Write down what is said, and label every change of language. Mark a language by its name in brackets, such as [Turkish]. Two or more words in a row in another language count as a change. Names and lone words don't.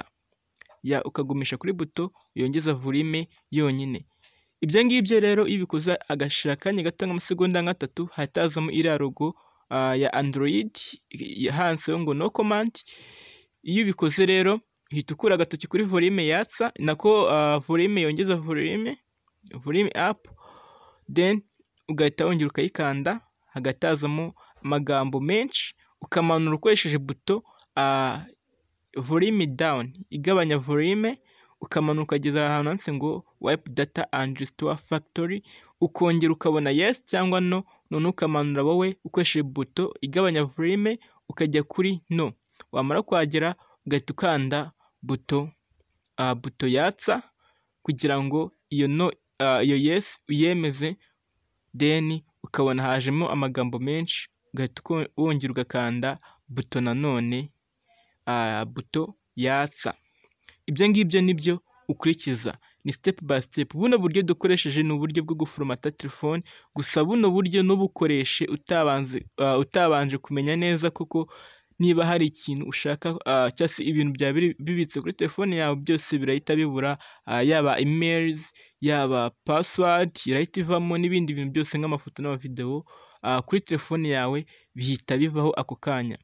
[Kinyarwanda] Ukagumisha kuri buto yongeza volume yonyine. Ibyo ngibyo rero iyo ubikoze agashira akanya gato nk'amasegonda nk'atatu, hahita hazamo iriya logo ya Android handitseho ngo [English] no command. [Kinyarwanda] Iyo ubikoze rero uhita ukura agatoki kuri volume yatsa, nako volume yongeza [English] volume up, [Kinyarwanda] then ugahita wongera ukayikanda, hagati hazamo amagambo menshi, ukamanura ukoresheje buto [English] volume down [Kinyarwanda] igabanya volume, ukamanura ukageza ahantu handitse ngo [English] wipe data and restore factory, [Kinyarwanda] ukongera ukabona yes cyangwa no. None ukamanura wowe ukoresheje buto igabanya volume ukajya kuri no. Wamara kuhagera ugahita ukanda buto yatsa kugira ngo iyo yes uyemeze, then ukabona hajemo amagambo menshi, ugahita wongera ugakanda buto nanone buto yatsa. Ibyo ngibyo nibyo ukurikiza, ni [English] step by step. [Kinyarwanda] Buno buryo dukoresheje ni uburyo bwo guforomata telefone, gusa buno buryo nubukoreshe utabanje kumenya neza kuko niba hari ikintu ushaka cyangwa se ibintu bya bibitse kuri telefone yawe byose birahita bibura, yaba emails, yaba password irahita ivamo, n'ibindi bintu byose nk'amafoto n'amavideo kuri telefone yawe bihita bivaho ako kanya.